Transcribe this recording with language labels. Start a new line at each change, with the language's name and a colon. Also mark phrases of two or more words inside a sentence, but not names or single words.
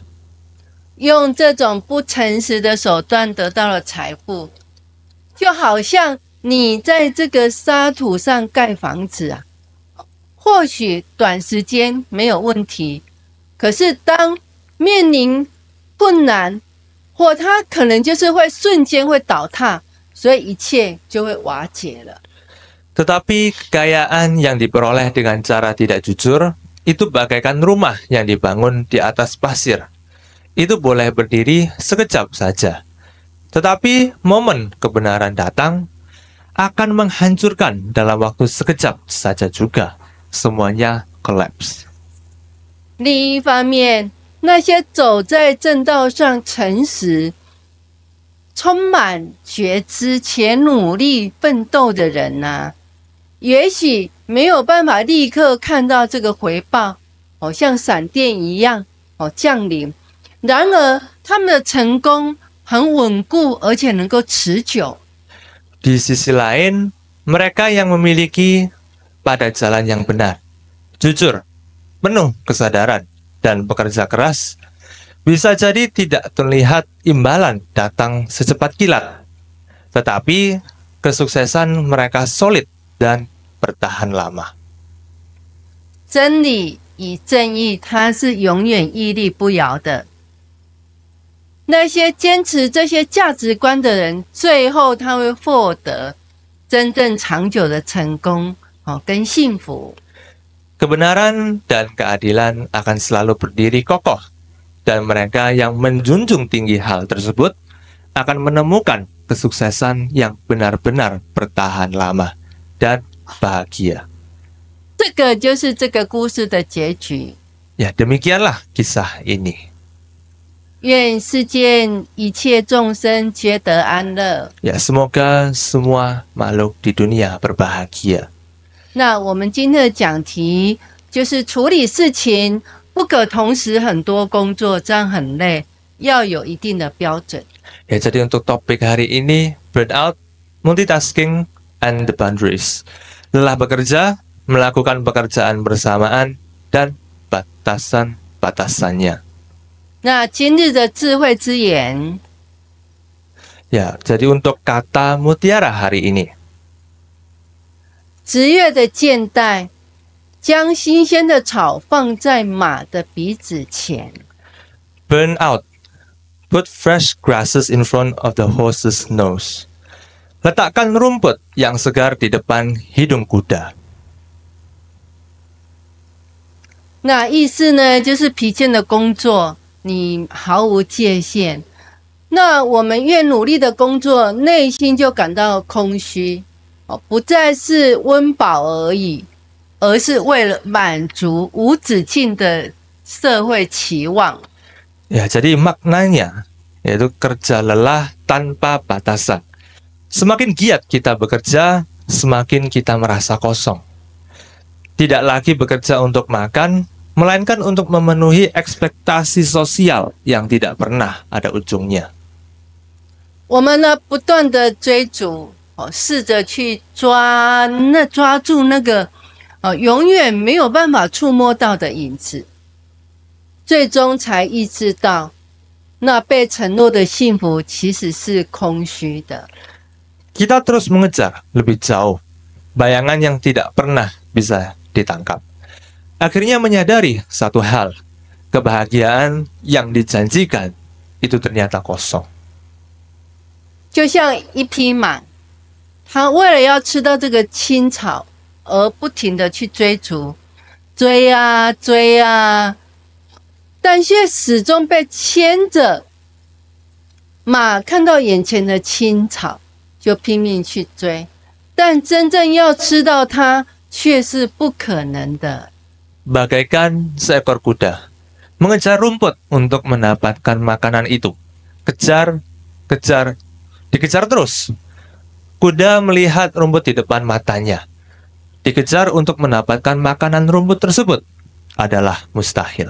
Chinese: 用这种不诚实的手段得到了财富，就好像你在这个沙土上盖房子啊，或许短时间没有问题，可是当面临困难，或它可能就是会瞬间会倒塌，所以一切就会瓦解了。
Indonesian: Tetapi kekayaan yang diperoleh dengan cara tidak jujur itu bagaikan rumah yang dibangun di atas pasir. Itu boleh berdiri sekejap saja. Tetapi momen kebenaran datang akan menghancurkan dalam waktu sekejap saja juga. Semuanya collapse.
Chinese: 另一方面，那些走在正道上诚实、充满觉知且努力奋斗的人呢，也许没有办法立刻看到这个回报，像闪电一样降临。然而，他们的成功很稳固，而且能够持久。
Indonesian: Di sisi lain, mereka yang memiliki pada jalan yang benar, jujur, penuh kesadaran, dan bekerja keras, bisa jadi tidak terlihat imbalan datang secepat kilat. Tetapi, kesuksesan mereka solid dan bertahan lama.
Chinese: 真理与正义，它是永远屹立不摇的。那些坚持这些价值观的人，最后他会获得真正长久的成功，跟幸福。
Indonesian: Kebenaran dan keadilan akan selalu berdiri kokoh, dan mereka yang menjunjung tinggi hal tersebut akan menemukan kesuksesan yang benar-benar bertahan lama dan bahagia.
Chinese: 这个就是这个故事的结局。
Indonesian: Ya, demikianlah kisah ini.
Chinese: 愿世间一切众生皆得安乐。
Indonesian: Ya, semoga semua makhluk di dunia berbahagia.
Chinese: 那我们今天的讲题就是处理事情不可同时很多工作，这样很累，要有一定的标准。
Indonesian: Ya, jadi untuk topik hari ini,
English: burnout, multitasking, and the boundaries.
Indonesian: Lelah bekerja, melakukan pekerjaan bersamaan, dan batasan-batasannya.
Chinese: 那今日的智慧之言，
Indonesian: Ya, jadi untuk kata mutiara hari ini.
Chinese: 职业的箭袋，将新鲜的草放在马的鼻子前。
English: Burn out. Put fresh grasses in front of the horse's nose.
Indonesian: Letakkan rumput yang segar di depan hidung kuda.
Chinese: 那意思呢，就是疲倦的工作，你毫无界限。那我们越努力的工作，内心就感到空虚，不再是温饱而已，而是为了满足无止境的社会期望。
Indonesian: Ya, jadi maknanya yaitu kerja lelah tanpa batasan. Semakin giat kita bekerja, semakin kita merasa kosong. Tidak lagi bekerja untuk makan, melainkan untuk memenuhi ekspektasi sosial yang tidak pernah ada ujungnya.
Chinese: 我们呢，不断的追逐，试着去抓住那个，永远没有办法触摸到的影子，最终才意识到，那被承诺的幸福其实是空虚的。
Indonesian: Kita terus mengejar lebih jauh, bayangan yang tidak pernah bisa ditangkap. Akhirnya menyadari satu hal, kebahagiaan yang dijanjikan itu ternyata kosong.
Chinese: 就像一匹马，它为了要吃到这个青草，而不停的去追逐，追啊追啊，但却始终被牵着。马看到眼前的青草，就拼命去追，但真正要吃到它，却是不可能的。
Indonesian: Bagaikan seekor kuda mengejar rumput untuk mendapatkan makanan itu. Kejar, kejar, dikejar terus. Kuda melihat rumput di depan matanya. Dikejar untuk mendapatkan makanan rumput tersebut adalah mustahil.